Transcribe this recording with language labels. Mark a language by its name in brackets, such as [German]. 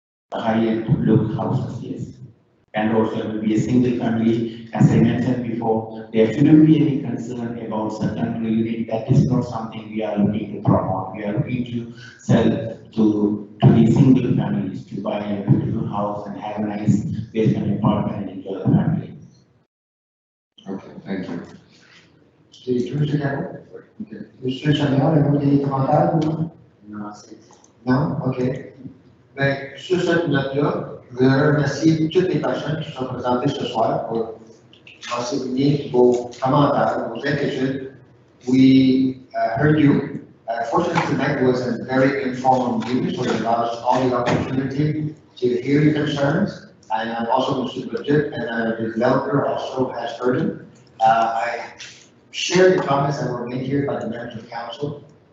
[English] The high-end look houses, yes. And also it will be a single family, as I mentioned before, there shouldn't be any concern about certain unit. That is not something we are looking to promote. We are looking to sell to the single families to buy a beautiful house and have a nice basement apartment and enjoy the family. Okay, thank you. [French] C'est tout, M. Caro? Ok. Monsieur Chagnon, avez-vous des commentaires? Non, c'est... Non? OK. Bien, sur cette note-là, je voudrais remercier toutes les personnes qui sont présentées ce soir pour enseigner vos commentaires, vos inquiétudes. [English] We heard you. Fortunately, tonight was a very informal meeting, so it allows all the opportunity to hear your concerns. And also, Mr. Budget and the developer also has heard it. I share the comments that were made here by the members of council.